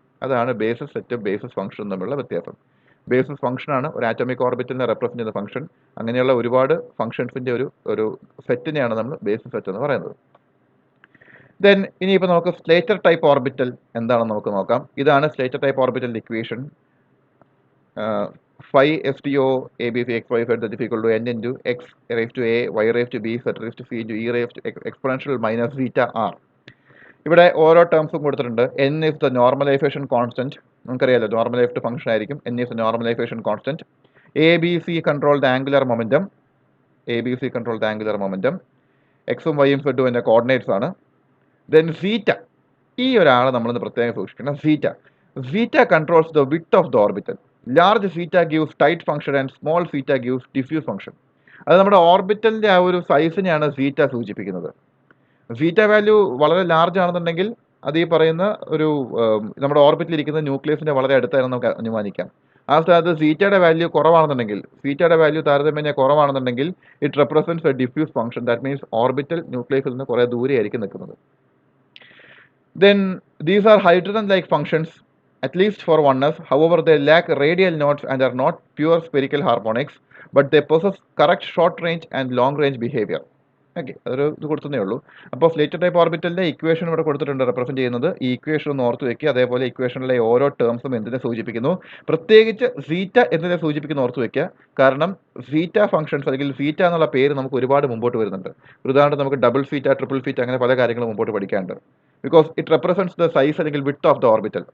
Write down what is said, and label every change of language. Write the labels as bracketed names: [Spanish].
[Malayalam] അതാണ് ബേസിസ് സെറ്റും ബേസിസ് ഫംഗ്ഷനും തമ്മിലുള്ള വ്യത്യാസം. ബേസിസ് ഫംഗ്ഷനാണ് ഒരു ആറ്റോമിക് ഓർബിറ്റലിനെ റെപ്രസെൻറ്റ് ചെയ്യുന്ന ഫംഗ്ഷൻ. അങ്ങനെയുള്ള ഒരുപാട് ഫംഗ്ഷൻസിൻ്റെ ഒരു സെറ്റിനെയാണ് നമ്മൾ ബേസിസ് സെറ്റ് എന്ന് പറയുന്നത്. ദെൻ ഇനിയിപ്പോൾ നമുക്ക് സ്ലേറ്റർ ടൈപ്പ് ഓർബിറ്റൽ എന്താണെന്ന് നമുക്ക് നോക്കാം. ഇതാണ് Slater type orbital equation. [English] phi STO ABC XYZ that is equal to n into x raised to a y raised to b z raised to c into e raised to exponential minus zeta r. [Malayalam] ഇവിടെ ഓരോ ടേംസും കൊടുത്തിട്ടുണ്ട്. [English] n is the normalization constant. [Malayalam] നമുക്കറിയാലോ normalised function ആയിരിക്കും. [English] n is the normalization constant. ABC control the angular momentum. ABC control the angular momentum. [Malayalam] എക്സും വൈയും സെറ്റും എൻ്റെ coordinates ആണ്. Then സീറ്റ, ഈ ഒരാളെ നമ്മളൊന്ന് പ്രത്യേകം സൂക്ഷിക്കണം. [English] Zeta controls the width of the orbital. Large zeta gives tight function and small zeta gives diffuse function. [Malayalam] അത് നമ്മുടെ ഓർബിറ്റലിൻ്റെ ആ ഒരു സൈസിനെയാണ് സീറ്റ സൂചിപ്പിക്കുന്നത്. സീറ്റ വാല്യൂ വളരെ ലാർജ് ആണെന്നുണ്ടെങ്കിൽ അത് ഈ പറയുന്ന ഒരു നമ്മുടെ ഓർബിറ്റിൽ ഇരിക്കുന്ന ന്യൂക്ലിയസിൻ്റെ വളരെ അടുത്തായിരുന്നു നമുക്ക് അനുമാനിക്കാം. ആ സ്ഥാനത്ത് സീറ്റയുടെ വാല്യൂ കുറവാണെന്നുണ്ടെങ്കിൽ, സീറ്റയുടെ വാല്യൂ താരതമ്യേന കുറവാണെന്നുണ്ടെങ്കിൽ [English] It represents a diffuse function. That means [Malayalam] orbital ന്യൂക്ലിയസിൽ നിന്ന് കുറേ ദൂരെയായിരിക്കും നിൽക്കുന്നത്. [English] Then these are hydrogen-like functions, at least for oneness. However, they lack radial nodes and are not pure spherical harmonics, but they possess correct short-range and long-range behavior. [Malayalam] Okay, അതൊരു ഇത് കൊടുത്തതേ ഉള്ളൂ. അപ്പോൾ Slater type ഓർബിറ്റലിൻ്റെ equation ഇവിടെ കൊടുത്തിട്ടുണ്ട് represent ചെയ്യുന്നത്. ഈ equation ഒന്ന് ഓർത്ത് വെക്കുക. അതേപോലെ ഇക്വേഷനിലെ ഓരോ ടേംസും എന്തിനെ സൂചിപ്പിക്കുന്നു, പ്രത്യേകിച്ച് സീറ്റ എന്തിനെ സൂചിപ്പിക്കുന്നു ഓർത്ത് വെക്കുക. കാരണം സീറ്റ ഫംഗ്ഷൻസ് അല്ലെങ്കിൽ സീറ്റ എന്നുള്ള പേര് നമുക്ക് ഒരുപാട് മുമ്പോട്ട് വരുന്നുണ്ട്. ഉദാഹരണത്തിന് നമുക്ക് ഡബിൾ സീറ്റ, ട്രിപ്പിൾ സീറ്റ അങ്ങനെ പല കാര്യങ്ങളും മുമ്പോട്ട് പഠിക്കാനുണ്ട്. [English] because it represents the size [Malayalam] അല്ലെങ്കിൽ [English] Width of the orbital.